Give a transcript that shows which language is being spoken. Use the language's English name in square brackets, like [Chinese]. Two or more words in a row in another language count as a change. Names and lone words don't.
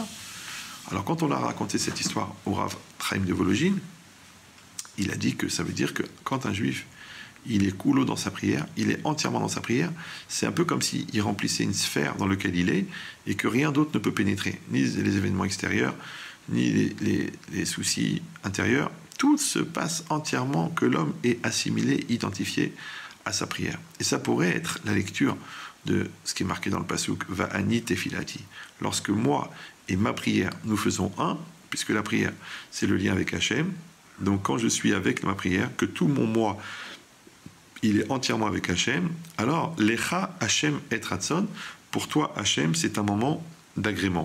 [French] Alors quand on a raconté cette histoire au Rav Chaim de Volojine, il a dit que ça veut dire que quand un juif, il est coulo dans sa prière, il est entièrement dans sa prière, c'est un peu comme s'il remplissait une sphère dans laquelle il est et que rien d'autre ne peut pénétrer, ni les événements extérieurs, ni les soucis intérieurs. Tout se passe entièrement que l'homme est assimilé, identifié à sa prière. Et ça pourrait être la lecture de ce qui est marqué dans le pasuk [Hebrew] ואני תפילתי. [French] Lorsque moi et ma prière, nous faisons un, puisque la prière, c'est le lien avec Hachem. Donc quand je suis avec ma prière, que tout mon moi, il est entièrement avec Hachem, alors [Hebrew] לך השם עת רצון, [French] pour toi Hachem, c'est un moment d'agrément.